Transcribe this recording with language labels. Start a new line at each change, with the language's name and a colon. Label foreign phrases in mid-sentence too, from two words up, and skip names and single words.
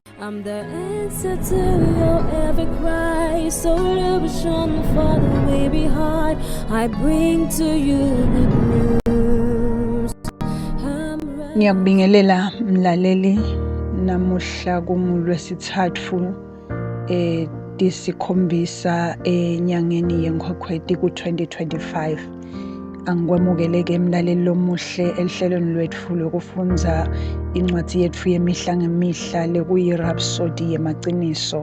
English: I'm the answer to your every cry. So illusion for the way behind. I bring to you good news.
Swati: Ngiyakubingelela mlaleli namuhla kungolwesithathu disikhombisa enyangeni yeNkhokhweti ku-2025. Angikwemukeleke mlaleli lomuhle elihlelweni lwethu lokufunza incwadi yethu yemihla ngemihla lekuyi-Rhapsody yemaciniso.